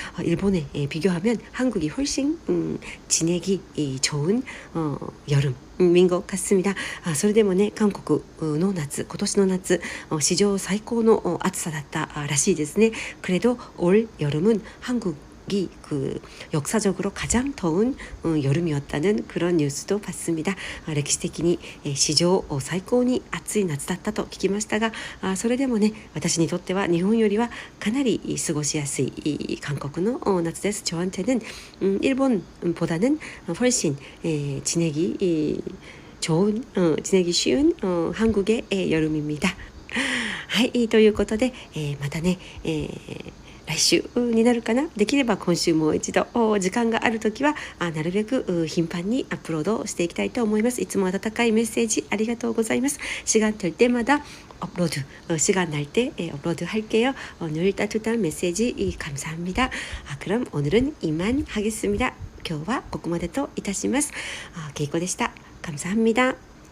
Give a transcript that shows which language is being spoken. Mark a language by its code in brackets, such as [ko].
[ko] 일본에 비교하면 한국이 훨씬 지내기 좋은 여름 인 것 같습니다. [ja] それでもね韓国の夏今年の夏史上最高の暑さだったらしいですね. [ko] 그래도 올 여름은 한국이 역사적으로 가장 더운 여름이었다는 그런 뉴스도 봤습니다. [ja] 歴史的に史上最高に暑い夏だったと聞きましたがそれでもね私にとっては日本よりはかなり過ごしやすい韓国の夏です. [ko] 저한테는 일본보다는 훨씬 지내기 좋은 지내기 쉬운 한국의 여름입니다. [ja] はい、ということでまたね来週になるかな. できれば今週もう一度時間があるときはなるべく頻繁にアップロードしていきたいと思います. いつも温かいメッセージありがとうございます. [ko] 시간 될 때마다 업로드 시간 날 때 업로드 할게요. 늘 따뜻한 메시지 감사합니다. 그럼 오늘은 이만 하겠습니다. [ja] 今日はここまでといたします. [ko] 케이코でした. 감사합니다.